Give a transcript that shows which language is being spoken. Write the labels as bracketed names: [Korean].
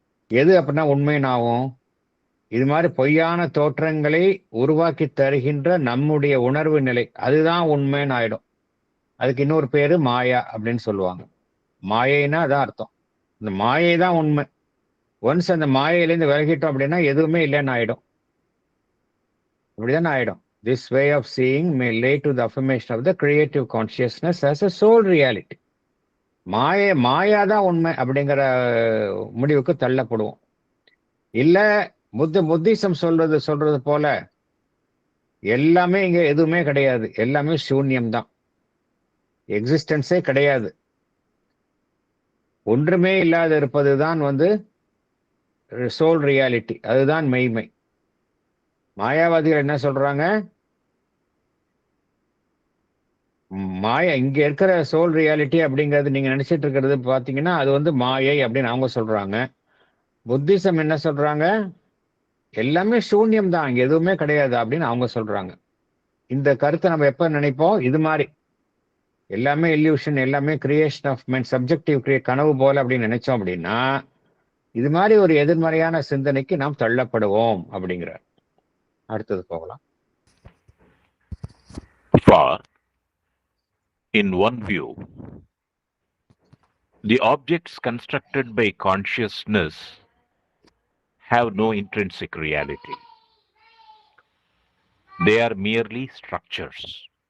[Tamil] எது அப்படின்னா உண்மைன்னு ஆகும்? இது மாதிரி பொய்யான தோற்றங்களை உருவாக்கி தருகின்ற நம்முடைய உணர்வு நிலை, அதுதான் உண்மைன்னு ஆயிடும். அதுக்கு இன்னொரு பேரு மாயா அப்படின்னு சொல்லுவாங்க. மாயைன்னா அதான் அர்த்தம். இந்த மாயை தான் உண்மை. ஒன்ஸ் அந்த மாயையிலேருந்து விலகிட்டோம் அப்படின்னா எதுவுமே இல்லைன்னு ஆயிடும். அப்படிதானே ஆயிடும். [English] This way of seeing may lead to the affirmation of the creative consciousness as a sole reality. [Tamil] மாயா தான் உண்மை அப்படிங்கிற முடிவுக்கு தள்ளப்படுவோம். இல்ல புத்திசம் சொல்றது போல எல்லாமே இங்க எதுவுமே கிடையாது, எல்லாமே சூன்யம் தான், எக்ஸிஸ்டன்ஸே கிடையாது, ஒன்றுமே இல்லாத இருப்பதுதான் சோல் ரியாலிட்டி, அதுதான் மெய்மை. மாயாவாதிகள் என்ன சொல்றாங்க? மாயா இங்க இருக்கிற சோல் ரியாலிட்டி அப்படிங்கிறது நீங்க நினைச்சிட்டு இருக்கிறது பாத்தீங்கன்னா அது மாயை அப்படின்னு அவங்க சொல்றாங்க. புத்திசம் என்ன சொல்றாங்க? எல்லாமே சூன்யம் தான், இங்க எதுவுமே கிடையாது அப்படின்னு அவங்க சொல்றாங்க. இந்த கருத்தை நம்ம எப்ப நினைப்போம்? இது மாதிரி எல்லாமே இல்யூஷன், எல்லாமே கிரியேஷன் ஆஃப் மைண்ட், சப்ஜெக்டிவ் கனவு போல அப்படின்னு நினைச்சோம் அப்படின்னா இது மாதிரி ஒரு எதிர்மறையான சிந்தனைக்கு நாம் தள்ளப்படுவோம் அப்படிங்கிறார். அடுத்தது போகலாம். [English] For in one view, the objects constructed by consciousness have no intrinsic reality. They are merely structures.